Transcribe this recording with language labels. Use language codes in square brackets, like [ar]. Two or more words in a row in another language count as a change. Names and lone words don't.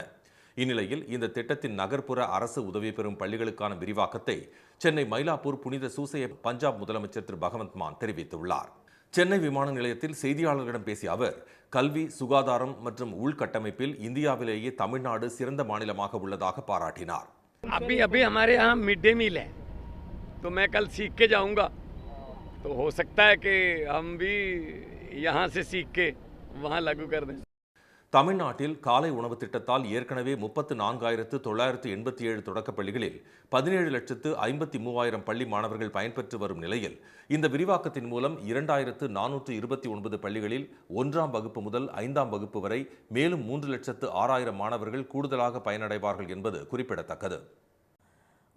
[ta] இந்நிலையில் இந்த திட்டத்தின் நகர்ப்புற அரசு உதவி பெறும் பள்ளிகளுக்கான விரிவாக்கத்தை சென்னை மயிலாப்பூர் புனித சூசைய பஞ்சாப் முதலமைச்சர் திரு பகவந்த் மான் தெரிவித்துள்ளார். சென்னை விமான நிலையத்தில் செய்தியாளர்களிடம் பேசிய அவர் கல்வி, சுகாதாரம் மற்றும் உள்கட்டமைப்பில் இந்தியாவிலேயே தமிழ்நாடு சிறந்த மாநிலமாக உள்ளதாக பாராட்டினார். [hi] अभी हमारे यहाँ [en] mid day meal [hi] है, तो मैं कल सीख के जाऊंगा, तो हो सकता है कि हम भी यहाँ से सीख के वहाँ लागू कर दें. [ta] தமிழ்நாட்டில் காலை உணவு திட்டத்தால் ஏற்கனவே 34,987 தொடக்கப் பள்ளிகளில் 17,53,000 பள்ளி மாணவர்கள் பயன்பெற்று வரும் நிலையில் இந்த விரிவாக்கத்தின் மூலம் 2,429 பள்ளிகளில் 1ஆம் வகுப்பு முதல் 5ஆம் வகுப்பு வரை மேலும் 3,06,000 மாணவர்கள் கூடுதலாக பயனடைவார்கள் என்பது குறிப்பிடத்தக்கது.